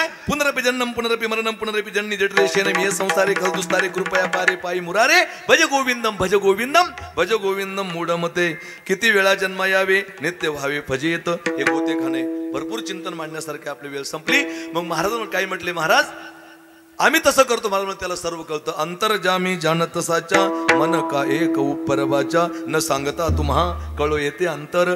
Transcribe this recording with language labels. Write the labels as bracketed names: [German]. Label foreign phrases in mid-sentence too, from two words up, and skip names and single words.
[Sanskrit] पुनरपि जन्म पुनरपि मरणम पुनरपि जन्नी जठरे शेनम हे संसारे खलदुस्तारे कृपया पारे पायी मुरारे भज गोविंदम भज गोविंदम भज गोविंदम मूढमते. [Marathi] किती वेळा जन्म यावे नित्य व्हावे फजित. हे गोते खाणे. भरपूर चिंतन मांडण्यासारखे. आपली वेळ संपली. मग महाराज काय म्हटले महाराज आम्ही तसं करतो. मला त्याला सर्व कळतं. अंतर्जामी जाणत साचा मन का एक उपरवाचा न सांगता तुम्हा कळो येते अंतर.